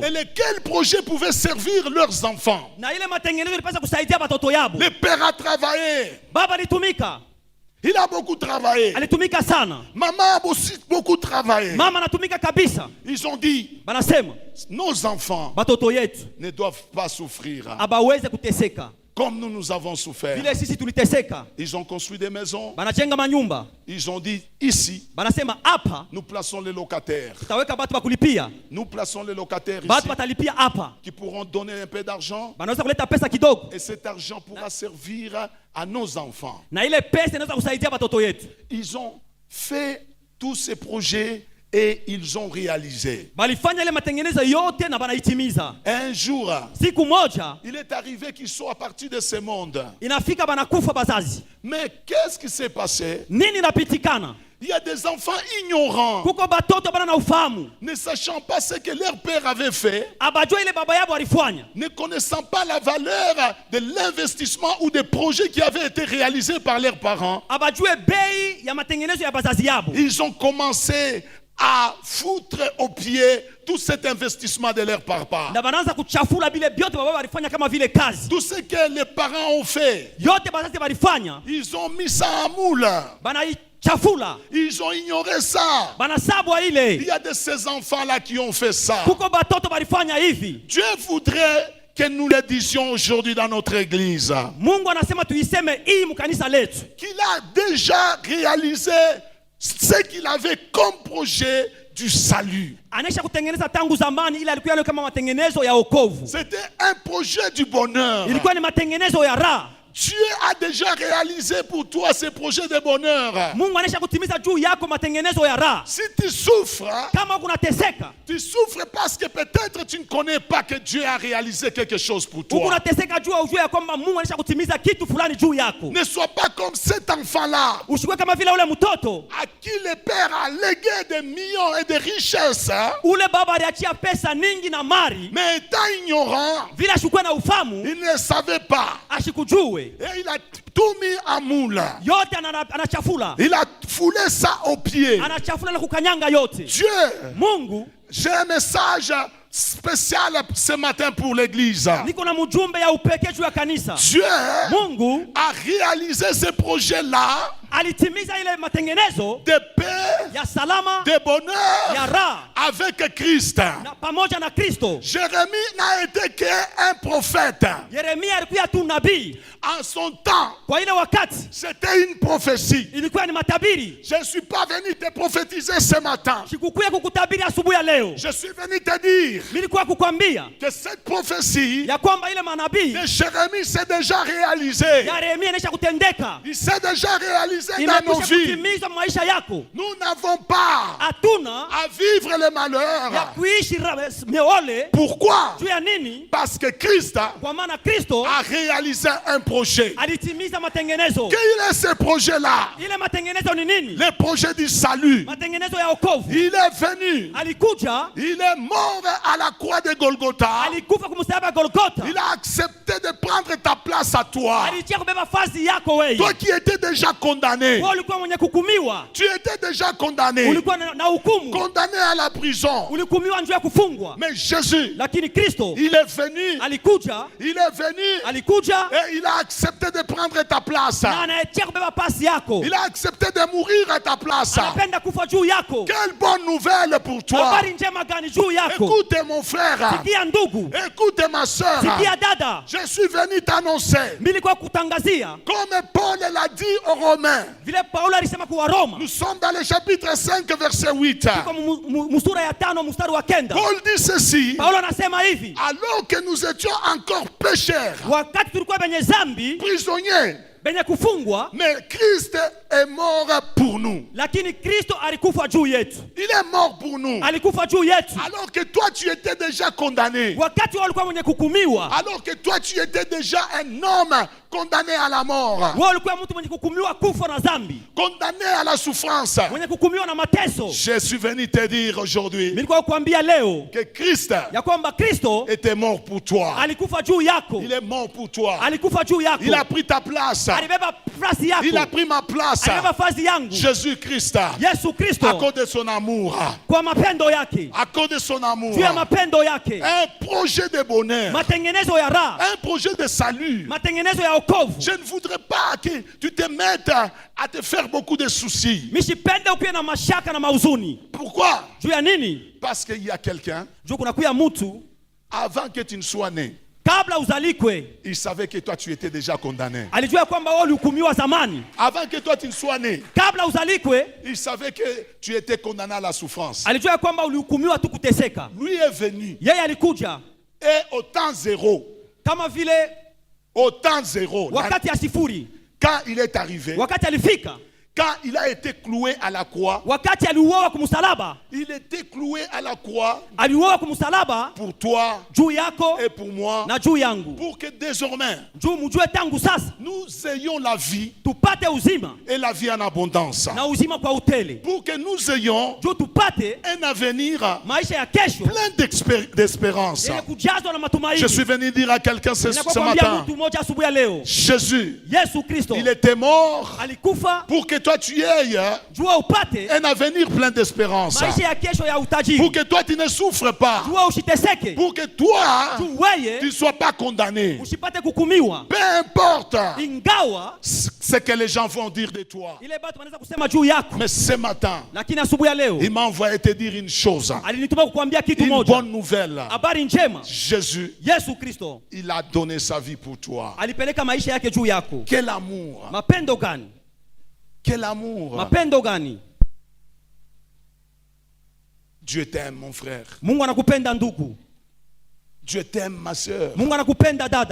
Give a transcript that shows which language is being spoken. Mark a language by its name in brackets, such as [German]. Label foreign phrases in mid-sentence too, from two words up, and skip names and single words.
[French] et lesquels projets pouvaient servir leurs enfants. [Swahili] na ile matengenezo ilipaswa kusaidia batoto yabo. [French] Le père a travaillé, [Swahili] Baba alitumika, [French] il a beaucoup travaillé. [Swahili] alitumika sana, [French] Maman a aussi beaucoup travaillé. [Swahili] mama anatumika kabisa. [French] Ils ont dit, [Swahili] Banasema [French] nos enfants [Swahili] batoto yetu [French] ne doivent pas souffrir [Swahili] abaweze kuteseka [French] comme nous avons souffert. [Swahili] vile sisi tuliteseka. [French] Ils ont construit des maisons. [Swahili] Banajenga manyumba, [French] Ils ont dit, ici, [Swahili] banasema hapa [French] nous plaçons les locataires. [Swahili] tutaweka batu bakulipia, [French] Nous plaçons les locataires [Swahili] batu [French] ici [Swahili] batalipia hapa, [French] qui pourront donner un peu d'argent. [Swahili] banaweza kuleta pesa kidogo, [French] Et cet argent pourra servir à nos enfants. [Swahili] na ile pesa inaweza kusaidia batoto yetu. [French] Ils ont fait tous ces projets et ils ont réalisé. [Swahili] Balifanya ile matengenezo yote na banaitimiza. [French] Un jour, [Swahili] Siku moja [French] il est arrivé qu'ils soient partis de ce monde. [Swahili] inafika banakufa bazazi. [French] Mais qu'est-ce qui s'est passé? [Swahili] Nini napitikana? [French] Il y a des enfants ignorants, [Swahili] Kuko batoto bana na ufahamu, [French] ne sachant pas ce que leur père avait fait, [Swahili] abajua ile baba yabo alifanya, [French] ne connaissant pas la valeur de l'investissement ou des projets qui avaient été réalisés par leurs parents. [Swahili] abajue bei ya matengenezo ya bazazi yabo. [French] Ils ont commencé à foutre aux pieds tout cet investissement de leur papa. [Swahili] Na banaanza kuchafula bile byote baba balifanya kama vile kazi. [French] Tout ce que les parents ont fait, [Swahili] Yote bazazi balifanya, [French] ils ont mis ça en moule. [Swahili] banaichafula, [French] Ils ont ignoré ça. [Swahili] banasabwa [French] Il [Swahili] ile. [French] y a de ces enfants-là qui ont fait ça. [Swahili] Kuko batoto balifanya hivi. [French] Dieu voudrait que nous le disions aujourd'hui dans notre église. [Swahili] Mungu anasema tuiseme hii mkanisa letu, [French] Qu'il a déjà réalisé ce qu'il avait comme projet du salut. [Swahili] anaisha kutengeneza tangu zamani, ila alikuwa kama matengenezo ya wokovu, [French] C'était un projet du bonheur. [Swahili] ilikuwa ni matengenezo ya raha. [French] Dieu a déjà réalisé pour toi ces projets de bonheur. [Swahili] Mungu anaisha kutimiza juu yako matengenezo ya raha. [French] Si tu souffres, [Swahili] Kama unateseka, [French] tu souffres parce que peut-être tu ne connais pas que Dieu a réalisé quelque chose pour toi. [Swahili] unateseka juu ujue ya kwamba Mungu anaisha kutimiza kitu fulani juu yako. [French] Ne sois pas comme cet enfant-là [Swahili] Usiwe kama vile ule mtoto [French] à qui le père a légué des millions et des richesses, [Swahili] ule baba aliachia pesa nyingi na mali, [French] mais étant ignorant, [Swahili] vile ashukue na ufamu [French] il ne savait pas. [Swahili] ashikujue [French] Et il a tout mis en moule. [Swahili] yote, anachafula [French] Il a foulé ça aux pieds. [Swahili] anachafula na kukanyanga yote. [French] Dieu, [Swahili] Mungu, [French] j'ai un message spécial ce matin pour l'église. [Swahili] niko na mjumbe ya upekee juu ya kanisa. [French] Dieu [Swahili] Mungu [French] a réalisé ce projet-là [Swahili] alitimiza ile matengenezo [French] de paix, [Swahili] ya salama [French] de bonheur [Swahili] ya raha [French] avec Christ. [Swahili] na pamoja na Kristo. [French] Jérémie n'a été qu'un prophète. [Swahili] Yeremia alikuwa tu nabii. [French] En son temps, [Swahili] Kwa ile wakati [French] c'était une prophétie. [Swahili] ilikuwa ni matabiri. [French] Je ne suis pas venu te prophétiser ce matin. [Swahili] Sikukuya kukutabiri asubuhi ya leo. [French] Je suis venu te dire [Swahili] Nilikuwa kukwambia [French] que cette prophétie [Swahili] ya kwamba ile manabii [French] de Jérémie s'est déjà réalisée. [Swahili] ya Yeremia inaisha kutendeka, [French] Il s'est déjà réalisé dans nos [Swahili] imekwisha [French] vies. [Swahili] kutimizwa maisha yako. [French] Nous n'avons pas [Swahili] Hatuna [French] à vivre le [Swahili] ya [French] malheur. [Swahili] kuishi meole. [French] Pourquoi? [Swahili] Juu ya nini? [French] Parce que Christ [Swahili] Kwa maana Kristo [French] a réalisé un projet. [Swahili] alitimiza matengenezo. [French] Quel est ce projet-là? [Swahili] Ile matengenezo ni nini? [French] Le projet du salut. [Swahili] Matengenezo ya wokovu. [French] Il est venu. [Swahili] Alikuja, [French] Il est mort à la croix de Golgotha. [Swahili] alikufa kumsalaba Golgotha. [French] Il a accepté de prendre ta place à toi. [Swahili] Alitia kubeba fazi yako wewe. [French] Toi qui étais déjà condamné. [Swahili] Wewe ulikuwa mwenye kuhukumiwa. [French] Tu étais déjà condamné. [Swahili] Ulikuwa na hukumu. [French] Condamné à la prison. [Swahili] Ulihukumiwa njoo ya kufungwa. [French] Mais Jésus, [Swahili] Lakini Kristo [French] il est venu. [Swahili] alikuja, [French] Il est venu. [Swahili] alikuja [French] Et il a accepté de prendre ta place. [Swahili] na anayetia kubeba pasi yako. [French] Il a accepté de mourir à ta place. [Swahili] Anapenda kufa juu yako. [French] Quelle bonne nouvelle pour toi. [Swahili] Habari njema gani juu yako? [French] Écoute mon frère. [Swahili] Sikia ndugu, [French] Écoute ma soeur. [Swahili] sikia dada, [French] Je suis venu t'annoncer. [Swahili] nilikuwa kutangazia [French] Comme Paul l'a dit aux Romains. [Swahili] vile Paulo alisema kwa Roma. [French] Nous sommes dans le chapitre 5 verset 8. [Swahili] Kwa musura ya 5 mstari wa 9. [French] Paul dit ceci. [Swahili] Paulo anasema hivi, [French] Alors que nous étions encore pécheurs, [Swahili] wakati tulikuwa benye zambi, [French] prisonniers, [Swahili] benye kufungwa, [French] mais Christ est mort pour nous. [Swahili] lakini Kristo alikufa juu yetu. [French] Il est mort pour nous. [Swahili] Alikufa juu yetu. [French] Alors que toi tu étais déjà condamné. [Swahili] Wakati wao walikuwa mwenye kuhukumiwa, [French] Alors que toi tu étais déjà un homme condamné à la mort. [Swahili] wao walikuwa mtu mwenye kuhukumiwa kufa na zambi, [French] Condamné à la souffrance. [Swahili] mwenye kuhukumiwa na mateso. [French] Je suis venu te dire aujourd'hui [Swahili] Nilikuwa kuambia leo [French] que Christ [Swahili] ya kwamba Kristo [French] était mort pour toi. [Swahili] alikufa juu yako. [French] Il est mort pour toi. [Swahili] Alikufa juu yako. [French] Il a pris ta place. [Swahili] Alibeba nafasi yako. [French] Il a pris ma place. [Swahili] Alibeba fazi yangu. [French] Jésus-Christ, [Swahili] Yesu [French] à [Swahili] Kristo [French] cause de son amour, [Swahili] kwa mapendo yake, [French] à cause de son amour, [Swahili] juu ya mapendo yake, [French] un projet de bonheur, [Swahili] matengenezo ya raha, [French] un projet de salut. [Swahili] matengenezo ya wokovu. [French] Je ne voudrais pas que tu te mettes à te faire beaucoup de soucis. [Swahili] Mishipende ukiwe na mashaka na mauzuni. [French] Pourquoi? [Swahili] Juu ya nini? [French] Parce qu'il y a quelqu'un, [Swahili] Juu kunakuya mtu [French] avant que tu ne sois né, [Swahili] kabla uzalikwe [French] il savait que toi tu étais déjà condamné. [Swahili] alijua kwamba wewe ulihukumiwa zamani. [French] Avant que toi tu ne sois né, [Swahili] Kabla uzalikwe [French] il savait que tu étais condamné à la souffrance. [Swahili] alijua kwamba ulihukumiwa tu kuteseka. [French] Lui est venu [Swahili] Yeye alikuja [French] et au temps zéro, [Swahili] kama vile wakati ya sifuri, [French] quand il est arrivé, [Swahili] wakati alifika, [French] quand il a été cloué à la croix, [Swahili] wakati aliuawa kumsalaba. [French] il était cloué à la croix [Swahili] Aliuawa kumsalaba [French] pour toi [Swahili] juu yako [French] et pour moi, [Swahili] na juu yangu, [French] pour que désormais [Swahili] juu mjue tangu sasa [French] nous ayons la vie [Swahili] tupate uzima [French] et la vie en abondance. [Swahili] na uzima kwa utele, [French] Pour que nous ayons [Swahili] juu tupate [French] un avenir [Swahili] maisha ya kesho [French] plein d'espérance. [Swahili] yenye kujazwa na matumaini. [French] Je suis venu dire à quelqu'un ce [Swahili] Ninakwambia [French] matin, [Swahili] mtu mmoja asubuhi ya leo, [French] Jésus, [Swahili] Yesu Kristo [French] il était mort [Swahili] alikufa [French] pour que toi tu aies [Swahili] jua upate [French] un avenir plein d'espérance. [Swahili] maisha ya kesho ya [French] Pour [Swahili] utajiri, [French] que toi tu ne souffres pas. [Swahili] jua usiteseke, [French] Pour que toi [Swahili] juu weye [French] tu ne sois pas condamné. [Swahili] usipate kukumiwa, [French] Peu importe [Swahili] ingawa [French] ce que les gens vont dire de toi. [Swahili] ile batu wanaweza kusema juu yako. [French] Mais ce matin, [Swahili] Lakini asubuhi ya leo [French] il m'a envoyé te dire une chose. [Swahili] alinituma kukuambia kitu [French] Une [Swahili] moja, [French] bonne nouvelle. [Swahili] habari njema. [French] Jésus, [Swahili] Yesu Kristo [French] il a donné sa vie pour toi. [Swahili] alipeleka maisha yake juu yako. [French] Quel amour. [Swahili] Mapendo gani? [French] Quel amour. [Swahili] Mapendo gani? [French] Dieu t'aime, mon frère. [Swahili] Mungu anakupenda ndugu. [French] Dieu t'aime, ma soeur.